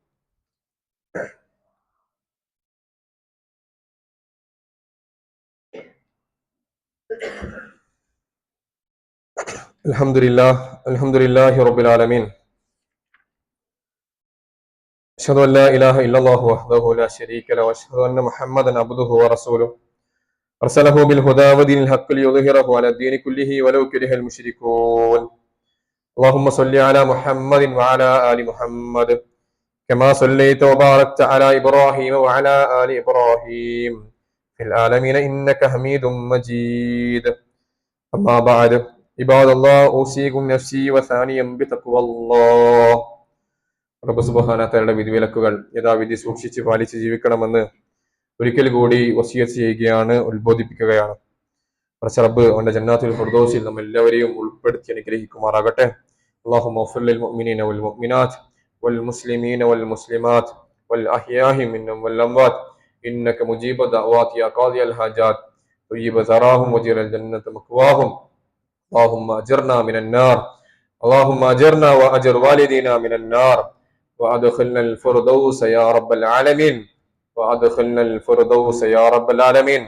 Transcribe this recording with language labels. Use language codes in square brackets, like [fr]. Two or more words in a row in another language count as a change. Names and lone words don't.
[ar] الحمد لله رب العالمين. أشهد أن لا إله إلا الله وحده لا شريك له وأشهد أن محمدا عبده ورسوله أرسله بالهدى ودين الحق ليظهره على الدين كله ولو كره المشركون. اللهم صل على محمد وعلى آل محمد كما صليت وباركت على إبراهيم وعلى آل إبراهيم في العالمين إنك حميد مجيد. أما بعد عباد الله أوصيكم نفسي وثانيا بتقوى الله. [ml] റബ്ബ് [ar] سبحانه وتعالى [ml] വിധിവിലക്കുകൾ യഥാവിധി സൂക്ഷിച്ച് പാലിച്ച് ജീവിക്കണമെന്ന് ഒരിക്കൽ കൂടി വസിയത്ത് ചെയ്യുകയാണ്, ഉത്ബോധിപ്പിക്കുകയാണ്. റബ്ബ് അവന്റെ [ar] جنات الفردوس [ml] നമ്മെല്ലാവരെയും ഉൾപ്പെടുത്തി അനുഗ്രഹിക്കുമാറാകട്ടെ. [ar] اللهم اغفر للمؤمنين والمؤمنات والمسلمين والمسلمات والأحياء منهم والأموات إنك مجيب الدعوات يا قاضي الحاجات طيب ثراهم وجر الجنة مكواهم. اللهم أجرنا من النار، اللهم أجرنا وأجر والدينا من النار وأدخلنا الفردوس يا رب العالمين، وأدخلنا الفردوس يا رب العالمين.